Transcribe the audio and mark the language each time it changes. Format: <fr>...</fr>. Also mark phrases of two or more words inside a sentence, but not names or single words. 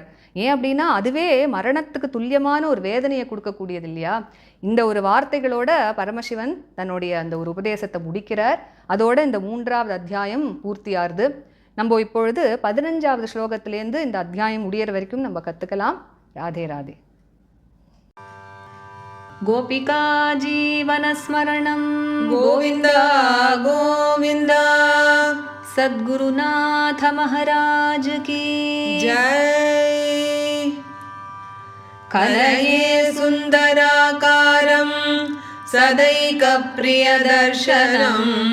<ta>ஏன் அப்படின்னா அதுவே மரணத்துக்கு துல்லியமான ஒரு வேதனையை கொடுக்கக்கூடியது இல்லையா? இந்த ஒரு வார்த்தைகளோட பரமசிவன் தன்னுடைய அந்த ஒரு உபதேசத்தை முடிக்கிறார். அதோட இந்த 3வது அத்தியாயம் பூர்த்தியாகுது. நம்ம இப்பொழுது 15வது ஸ்லோகத்திலேருந்து இந்த அத்தியாயம் முடிகிற வரைக்கும் நம்ம கற்றுக்கலாம். ராதே ராதே.</ta> <sa>गोपिका जीवनस्मरणं गोविन्द गोविन्द</sa> <hi>सद्गुरुनाथ महाराज की जय।</hi> <sa>कलये सुन्दराकारं सदैकप्रियदर्शनम्</sa>